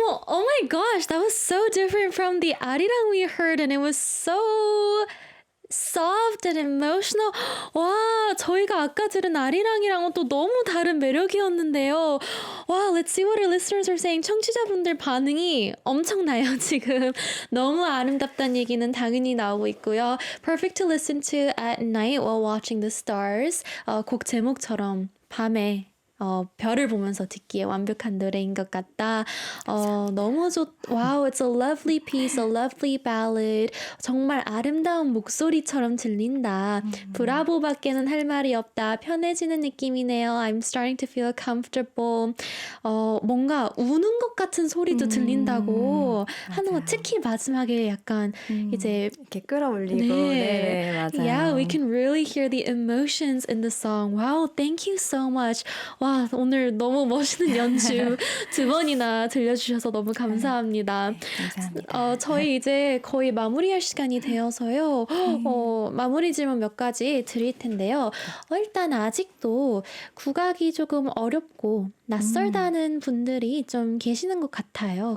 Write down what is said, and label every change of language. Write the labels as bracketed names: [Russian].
[English] Oh my gosh, that was so different from the 아리랑 we heard, and it was so soft and emotional. [Korean] 와, 저희가 아까 들은 아리랑이랑은 또 너무 다른 매력이었는데요. [English] 와, let's see what our listeners are saying. [Korean] 청취자분들 반응이 엄청나요, 지금. 너무 아름답다는 얘기는 당연히 나오고 있고요. [English] Perfect to listen to at night while watching the stars. [Korean] 곡 제목처럼 밤에 별을 보면서 듣기에 완벽한 노래인 것 같다. [English] 너무 wow, it's a lovely piece, a lovely ballad. [Korean] 정말 아름다운 목소리처럼 들린다. 브라보밖에는 할 말이 없다. 편해지는 느낌이네요. [English] I'm starting to feel comfortable. [Korean] 뭔가 우는 것 같은 소리도 들린다고 하는 거 특히 마지막에 약간 이제 이렇게 끌어올리고 네, 맞아요. [English] Yeah, we can really hear the emotions in the song. Wow, thank you so much. [Korean] 와, 오늘 너무 멋있는 연주 두 번이나 들려주셔서 너무 감사합니다. 감사합니다. 저희 이제 거의 마무리할 시간이 되어서요. 마무리 질문 몇 가지 드릴 텐데요. 일단 아직도 국악이 조금 어렵고 낯설다는 분들이 좀 계시는 것 같아요.